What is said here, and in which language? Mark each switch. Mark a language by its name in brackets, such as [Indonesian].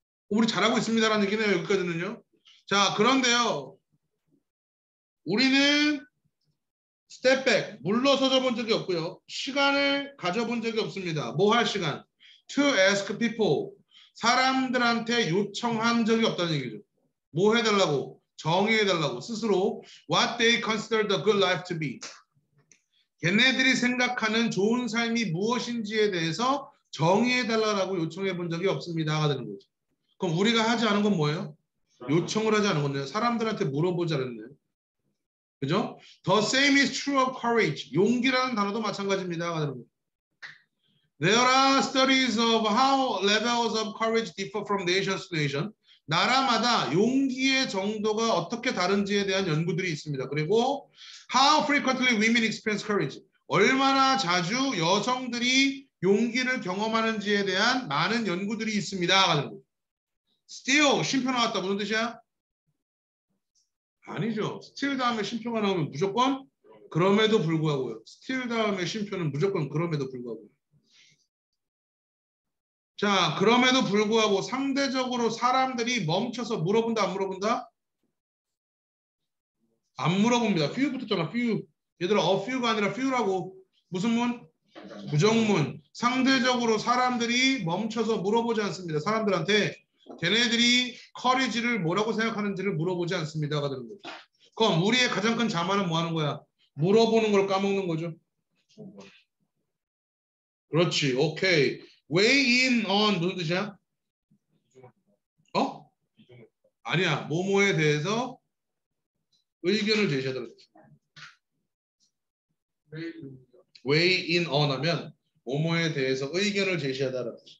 [Korean] 우리 잘하고 있습니다라는 얘기네요. 여기까지는요. 자, 그런데요. 우리는 스텝 백, 물러서져 본 적이 없고요. 시간을 가져본 적이 없습니다. 뭐 할 시간? [English] To ask people, [Korean] 사람들한테 요청한 적이 없다는 얘기죠. 뭐 해달라고? 정의해달라고 스스로 [English] what they consider the good life to be. [Korean] 걔네들이 생각하는 좋은 삶이 무엇인지에 대해서 정의해달라고 요청해 본 적이 없습니다가 되는 거죠. 그럼 우리가 하지 않은 건 뭐예요? 요청을 하지 않은 건데요. 사람들한테 물어보지 않았네요. 그죠? [English] The same is true of courage. [Korean] 용기라는 단어도 마찬가지입니다. [English] There are studies of how levels of courage differ from nation to nation. [Korean] 나라마다 용기의 정도가 어떻게 다른지에 대한 연구들이 있습니다. [English] 그리고 how frequently women experience courage. [Korean] 얼마나 자주 여성들이 용기를 경험하는지에 대한 많은 연구들이 있습니다. Still, 쉼표 나왔다. 무슨 뜻이야? 아니죠. still 다음에 쉼표가 나오면 무조건 그럼에도 불구하고요. still 다음에 쉼표는 무조건 그럼에도 불구하고요. 자, 그럼에도 불구하고 상대적으로 사람들이 멈춰서 물어본다, 안 물어본다? 안 물어봅니다. few 붙었잖아, few. 얘들아, a few가 아니라 few라고. 무슨 문? 부정문. 상대적으로 사람들이 멈춰서 물어보지 않습니다. 사람들한테 걔네들이 커리지를 뭐라고 생각하는지를 물어보지 않습니다가 되는 거죠. 그럼 우리의 가장 큰 자만은 뭐 하는 거야? 물어보는 걸 까먹는 거죠. 그렇지. 오케이. weigh in on 무슨 뜻이야? 어? 아니야. 뭐뭐에 대해서 의견을 제시하더라. weigh in on 하면 뭐뭐에 대해서 의견을 제시하더라.